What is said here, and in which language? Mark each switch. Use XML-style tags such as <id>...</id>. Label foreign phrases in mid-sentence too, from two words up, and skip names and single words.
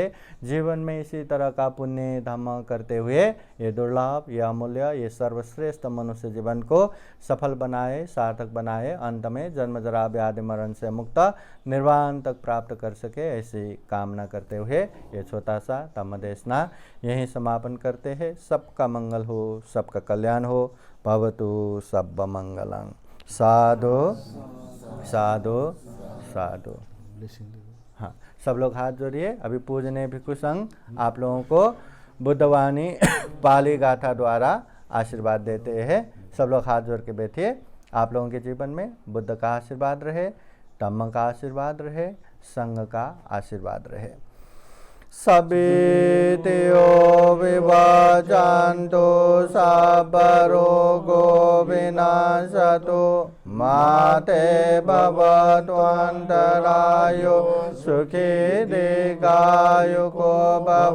<hi>जीवन में इसी तरह का पुण्य धम्म करते हुए ये दुर्लभ, ये अमूल्य, ये सर्वश्रेष्ठ मनुष्य जीवन को सफल बनाए, सार्थक बनाए, अंत में जन्म जरा व्याधि मरण से मुक्त निर्वाण तक प्राप्त कर सके, ऐसी कामना करते हुए ये छोटा सा धम्मदेशना यहीं समापन करते हैं। सबका मंगल हो, सबका कल्याण हो।</hi> <pi>भवतु सब मंगलं। साधु साधु साधु।</pi> <hi>हाँ, सब लोग हाथ जोड़िए। अभी पूजने भिक्षु संघ आप लोगों को बुद्धवाणी पाली गाथा द्वारा आशीर्वाद देते हैं। सब लोग हाथ जोड़ के बैठिए। आप लोगों के जीवन में बुद्ध का आशीर्वाद रहे, धम्म का आशीर्वाद रहे, संघ का आशीर्वाद रहे।</hi> <pi>सबित्यो विभाजन्तु सबरोगो विनाशतु माते भवत्वन्तरायो सुखी दीर्घायुको भव।</pi>